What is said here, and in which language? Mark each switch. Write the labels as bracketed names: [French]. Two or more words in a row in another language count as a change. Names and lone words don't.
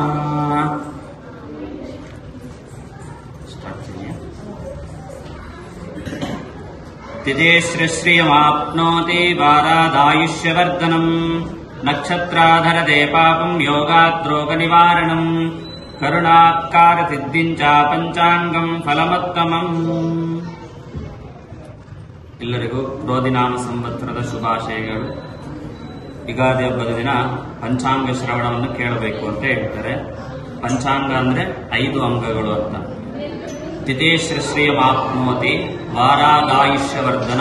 [Sanskrit] తిథేశ్శ్రియమాప్నోతి వారాదాయుష్యవర్ధనం. నక్షత్రాధరతే పాపం యోగాద్రోగ నివారణం. కరుణాత్కార సిద్ధించ పంచాంగం ಫಲಮತ್ತಮಂ. [Kannada] ಎಲ್ಲರಿಗೂ ಕ್ರೋಧಿನಾಮ ಸಂವತ್ಸರದ ಶುಭಾಶಯಗಳು. ಯುಗಾದಿ ಹಬ್ಬದ ದಿನ ಪಂಚಾಂಗ ಶ್ರವಣವನ್ನು ಕೇಳಬೇಕು ಅಂತ ಹೇಳ್ತಾರೆ. ಪಂಚಾಂಗ ಅಂದ್ರೆ 5 ಅಂಗಗಳು ಅಂತ. [Sanskrit] ತಿಥೇಶ್ಶ್ರಿಯಮಾಪ್ನೋತಿ ವಾರಾದಾಯುಷ್ಯವರ್ಧನಂ.